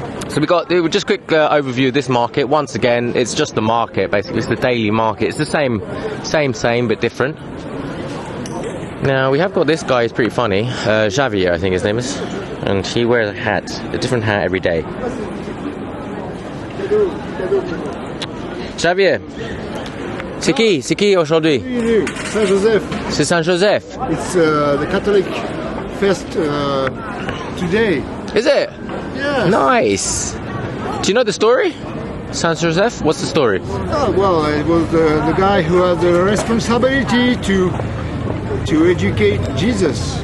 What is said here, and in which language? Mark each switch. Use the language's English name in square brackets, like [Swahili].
[English] So we got just quick overview of this market. Once again, it's just the market basically. It's the daily market. It's the same but different. Now we have got this guy. He's pretty funny. Javier, I think his name is, and he wears a different hat every day. [French] Javier, c'est qui aujourd'hui? Saint-Joseph. C'est Saint-Joseph. [English] It's the Catholic fest today. Is it? Yes. Nice. Do you know the story? Saint-Joseph? What's the story? Oh, well, it was the guy who had the responsibility to educate Jesus.